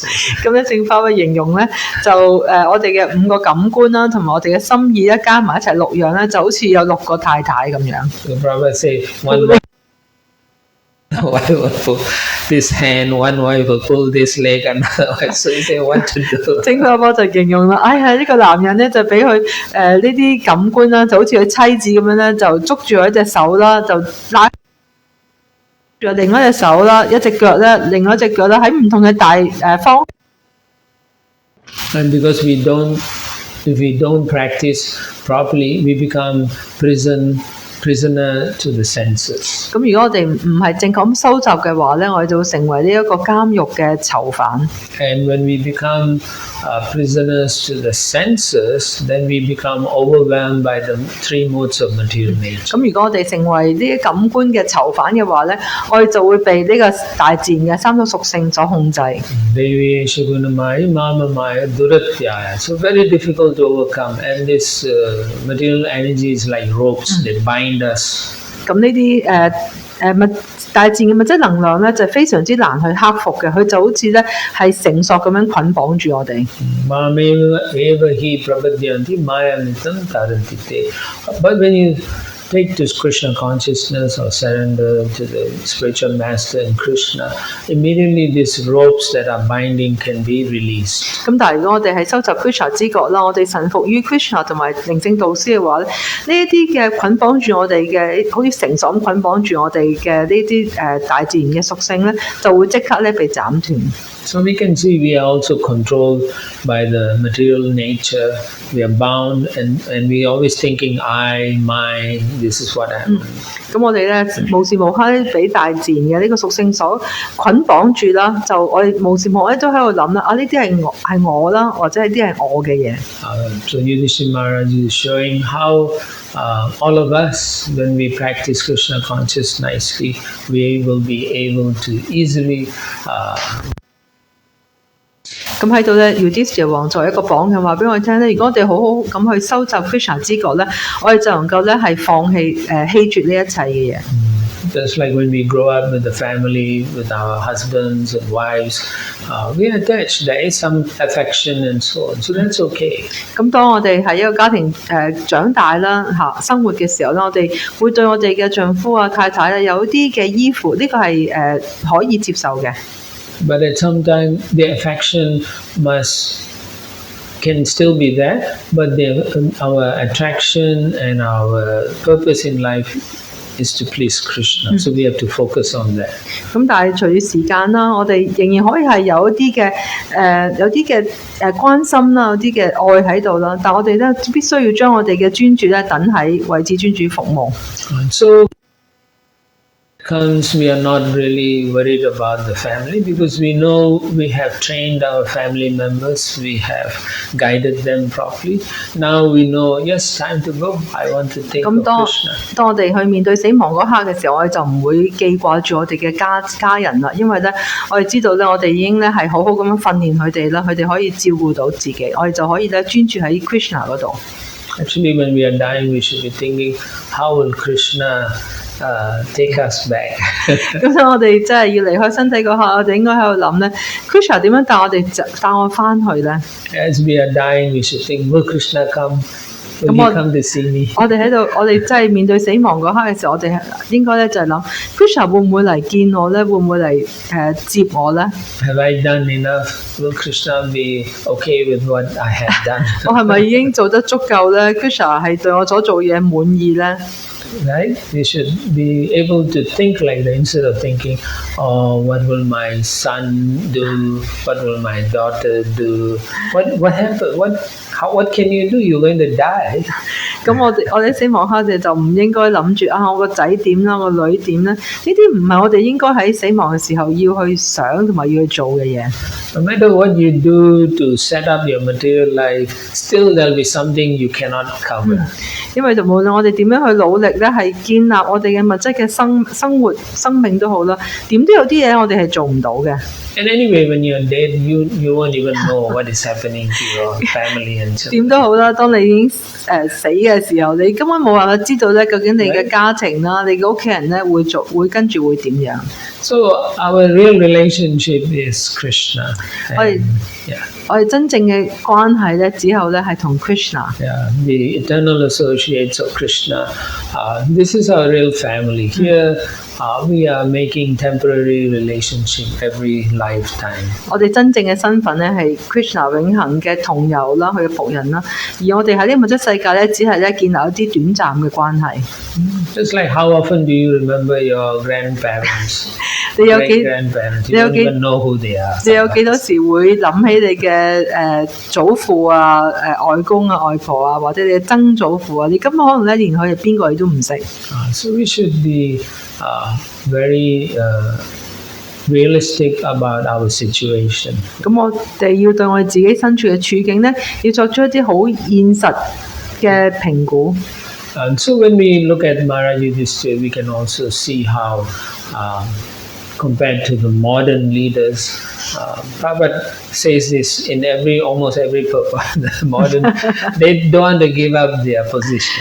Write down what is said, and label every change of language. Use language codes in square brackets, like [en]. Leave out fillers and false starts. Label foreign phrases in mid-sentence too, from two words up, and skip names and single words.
[yue] 咁咧正法嘅形容咧就我哋嘅5個感官啦，同埋我哋嘅心意咧加埋一齊6樣咧，就好似有6個太太咁樣。 [en] So Prabhupada say one wife will pull this hand, one wife will pull this leg, another wife. So you say what to do? [yue] 正法波就形容啦，呢個男人咧就俾佢呢啲感官啦，就好似佢妻子咁樣咧，就捉住佢一隻手啦，就拉住另一隻手啦，一隻腳咧，另外一隻腳咧喺唔同嘅方。 [en] And because if we don't practice properly, we become prisoner to the senses. [yue] 咁如果我哋唔係正確咁收集嘅話咧，我哋就會成為呢一個監獄嘅囚犯。 [en] And when we become prisoners to the senses, then we become overwhelmed by the 3 modes of material nature. [yue] 咁如果我哋成為呢啲感官嘅囚犯嘅話咧，我哋就會被呢個大自然嘅3種屬性所控制。 [sa] Devi Shagunamaya, Mamamaya, Duratyaya. [en] So very difficult to overcome. And this material energy is like ropes that bind us. [yue] 咁呢啲大自然嘅物質能量咧，就非常之難去克服嘅，佢就好似咧係繩索咁樣捆綁住我哋。 [en] But when you take this Krishna consciousness or surrender to the spiritual master in Krishna, immediately these ropes that are binding can be released. [yue] 咁但係如果我哋係收集 Krishna 知覺啦，我哋臣服於 Krishna 同埋靈性導師嘅話咧，呢一啲嘅捆綁住我哋嘅，好似繩索咁捆綁住我哋嘅呢啲大自然嘅屬性咧，就會即刻咧被斬斷。 [en] So we can see we are also controlled by the material nature. We are bound and we are always thinking I, mine, this is what happened. [yue] 咁我哋咧無時無刻咧俾大自然嘅呢個屬性所捆綁住啦，就我哋無時無刻都喺度諗啦，呢啲係我啦，或者係啲係我嘅嘢。 [en] So Yudhishthira Maharaj is showing how all of us, when we practice Krishna consciousness nicely, we will be able to easily [yue] 咁喺度咧 Yudhishthira 王作為一個榜樣話俾我哋聽咧，如果我哋好好咁去收集 Krishna 知覺咧，我哋就能夠咧係放棄棄絕呢一切嘅嘢。 [en] Just like when we grow up with the family, with our husbands and wives, we are attached. There is some affection and so on. So that's okay. [yue] 咁當我哋喺一個家庭長大啦生活嘅時候咧，我哋會對我哋嘅丈夫啊太太咧有啲嘅依附，呢個係可以接受嘅。 [en] But at some time, the affection can still be there, but our attraction and our purpose in life is to please Krishna. So we have to focus on that. [yue] 咁但係隨住時間啦，我哋仍然可以係有一啲嘅關心啦，有啲嘅愛喺度啦，但我哋咧必須要將我哋嘅專注咧等喺為至尊主服務。 [en] So we are not really worried about the family because we know we have trained our family members, we have guided them properly. Now we know, yes, time to go. I want to think of Krishna. [yue] 當我哋去面對死亡嗰刻嘅時候，我哋就唔會記掛住我哋嘅家人啦，因為咧我哋知道咧，我哋已經咧係好好咁樣訓練佢哋啦，佢哋可以照顧到自己，我哋就可以咧專注喺 Krishna 嗰度。 [en] Actually, when we are dying, we should be thinking, how will Krishna take us back? [yue] 咁所以我哋真係要離開身體嗰刻，我哋應該喺度諗咧 ，Krishna 點樣帶我翻去咧 [en] ？As we are dying, we should think, will Krishna come? Will he come to see me? [yue] 我哋喺度，我哋真係面對死亡嗰刻嘅時候，我哋應該咧就係諗 ，Krishna 會唔會嚟見我咧？會唔會嚟接我咧 [en] ？Have I done enough? Will Krishna be okay with what I have done? [yue] 我係咪已經做得足夠咧 ？Krishna 係對我所做嘢滿意咧？ [en] Right? We should be able to think like that instead of thinking, oh, what will my son do? What will my daughter do? What happened? What can you do? You're going to die. [yue] 咁我哋死亡刻就唔應該諗住我個仔點啦，我個女點咧？呢啲唔係我哋應該喺死亡嘅時候要去想同埋要去做嘅嘢。 [en] No matter what you do to set up your material life, still there'll be something you cannot cover. [yue] 因為就無論我哋點樣去努力咧，係建立我哋嘅物質嘅生活生命都好啦，點都有啲嘢我哋係做唔到嘅。 [en] And anyway, when you're dead, you won't even know what is happening to your family and so. [yue] 點都好啦，當你已經死嘅時候，你根本冇辦法知道咧，究竟你嘅家庭啦，你嘅屋企人咧會跟住會點樣。 [en] So our real relationship is Krishna. [yue] 我哋真正嘅關係咧，只有咧係同 Krishna。 [en] Yeah, the eternal associates of Krishna. This is our real family. Here, we are making temporary relationship every lifetime. [yue] 我哋真正嘅身份咧係 Krishna 永恆嘅同遊啦，佢嘅僕人啦。而我哋喺呢個物質世界咧，只係咧建立一啲短暫嘅關係。 [en] Just like how often do you remember your grandparents? [yue] 你有幾 grandparents? [en] You don't even know who they are. [yue] 你有幾多時會諗起你嘅祖父啊、外公啊、外婆啊，或者你嘅曾祖父啊？你根本可能咧連佢係邊個你都唔識。 [en] So we should be very realistic about our situation. [yue] 咁我哋要對我哋自己身處嘅處境咧，要作出一啲好現實嘅評估。 [en] And so when we look at Maharaj Yudhishthira, we can also see how compared to the modern leaders. Prabhupada says this in almost every purpose. The modern, they don't want to give up their position.